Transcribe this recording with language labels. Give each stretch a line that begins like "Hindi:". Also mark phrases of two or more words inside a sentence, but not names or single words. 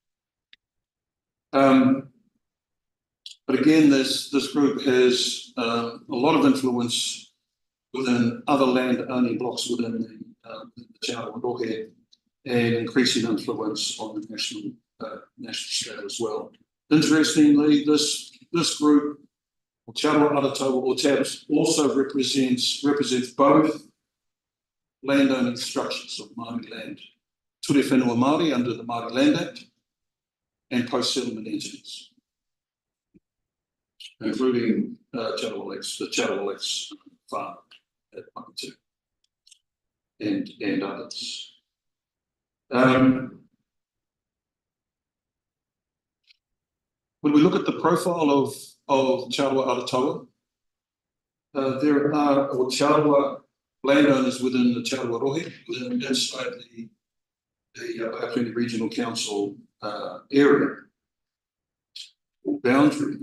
English: But again, this group has a lot of influence within other land owning blocks within the Te Aroha and increasing influence on the national scale as well. Interestingly, this group, Te Aroha or TAPS, also represents both landowning structures of Māori land,
Māori: ture whenua Māori
English: under the Māori Land Act, and post-settlement entities, including the Te Aroha farm at Makitu and others. When we look at the profile of Te Aroha, there are Te Aroha landowners within the Te Aroha Rohe, inside the Auckland Regional Council area or boundary.